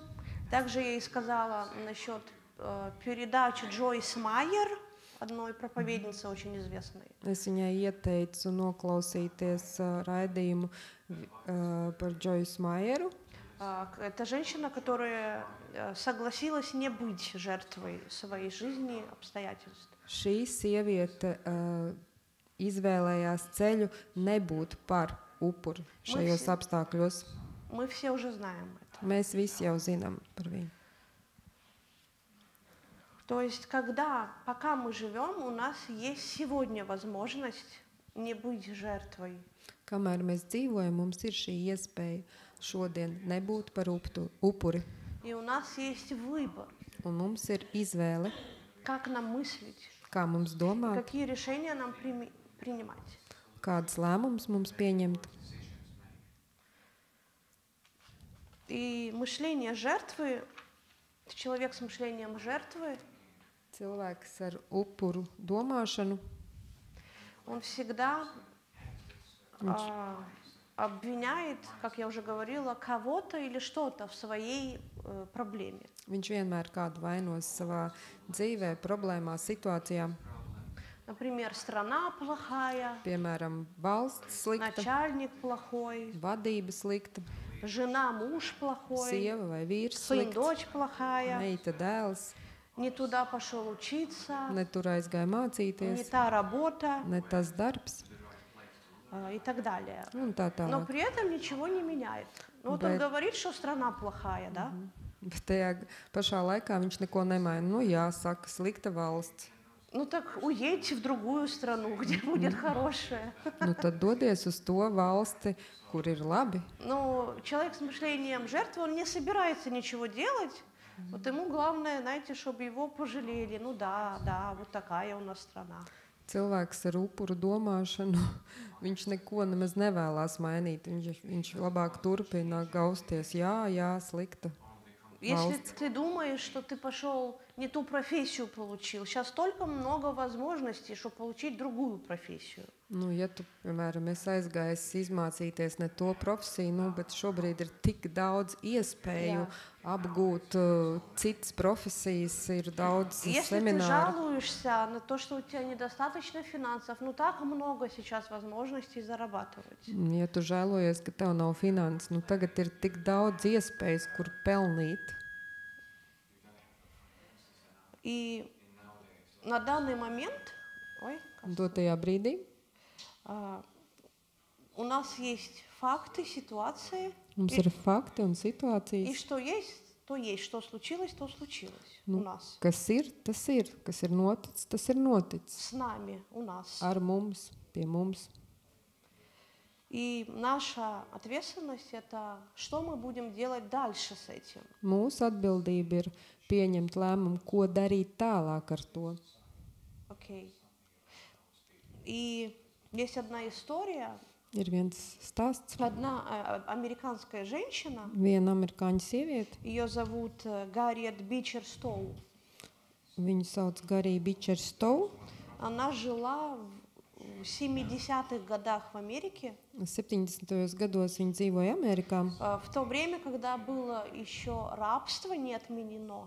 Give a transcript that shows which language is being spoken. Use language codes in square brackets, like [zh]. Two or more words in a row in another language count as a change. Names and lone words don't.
[ru] Также я ей сказала насчет передачи Джойс Майер, одной проповедницы очень известной. [lv] Es viņai ieteicu noklausīties raidījumu par Džoisu Maieru. [ru] Это женщина, которая согласилась не быть жертвой своей жизни, обстоятельств. [lv] Šī sieviete izvēlējās ceļu nebūt par upuri šajos apstākļos. [ru] Мы все уже знаем это. [lv] Mēs visi jau zinām par viņu. [ru] То есть, пока мы живем, у нас есть сегодня возможность не быть жертвой. [lv] Kamēr mēs dzīvojam, mums ir šī iespēja šodien nebūt par upuri. [ru] И у нас есть выбор, [lv] Un mums ir izvēle, [ru] как нам мыслить, [lv] kā mums domāt, [ru] какие решения нам принимать. [lv] kādas lēmumus mums pieņemt. [ru] И мышление жертвы, человек с мышлением жертвы, [lv] Cilvēks ar upuru domāšanu, [ru] он всегда обвиняет, как я уже говорила, кого-то или что-то в своей проблеме. [lv] viņš vienmēr kādu vainos savā dzīvē, problēmā, situācijā. [ru] Например, страна плохая, [lv] Piemēram, valsts slikta, [ru] начальник плохой, [lv] vadība slikta, [ru] жена, муж плохой, [lv] sieva vai vīrs [ru] сын, [lv] slikts, [ru] дочь плохая, [lv] meita dēls, [ru] не туда пошел учиться, [lv] ne tur aizgāja [ru] не [lv] mācīties, [ru] та работа [lv] ne tas darbs [ru] и так далее. [lv] un tā [ru] Но [lv] tālāk. [ru] при этом ничего не меняет. Ну, вот он говорит, что страна плохая, да? [lv] Bet tajā pašā laikā viņš neko nemaina. Nu, jā, saka, slikta valsts. [ru] Ну так уедьте в другую страну, где будет хорошее. [lv] Nu, tad dodies uz to valsti, kur ir labi. [ru] Но человек с мышлением жертвы, он не собирается ничего делать. Вот ему главное, знаете, чтобы его пожалели. Ну да, да, вот такая у нас страна. [lv] Cilvēks ar upuru domāšanu, viņš neko nemaz nevēlas mainīt. Viņš labāk turpina gausties. Jā, slikta. [ru] Если ты думаешь, что ты пошел не ту профессию получил, сейчас столько много возможностей, чтобы получить другую профессию. [lv] Nu, ja tu, piemēram, esi aizgājis izmācīties ne to profesiju, nu, bet šobrīd ir tik daudz iespēju apgūt citas profesijas, ir daudz [ru] Если ты [lv] semināru. [ru] жалуешься на то, что у тебя недостаточно финансов, ну так много сейчас возможностей зарабатывать. [lv] Ja tu žēlojies, ka tev nav finanses, nu tagad ir tik daudz iespējas, kur pelnīt. [ru] И на данный момент, [lv] Dotajā brīdī [ru] у нас есть факты, ситуации, [lv] mums ir fakti un [ru] и [lv] situācijas. [ru] что есть, то есть, что случилось, то случилось у нас. [lv] Kas ir, tas ir. Kas ir noticis, tas ir noticis. [ru] С нами, у нас. [lv] Ar mums, pie mums. [ru] И наша ответственность это, что мы будем делать дальше с этим. [lv] Mūsu atbildība ir pieņemt lēmumu, ko darīt tālāk ar to. [ru] Окей. И есть одна история. [lv] Ir viens stāsts. [ru] Одна американская женщина. [lv] Viena amerikāņu sieviete. [ru] Ее зовут Гарриет Бичер Стоу. [lv] Viņu sauc Garija Bičer Stow. [ru] Она жила в 70-х годах в Америке. [lv] 70. gados viņa dzīvoja Amerikā. [ru] В то время, когда было еще рабство не отменено.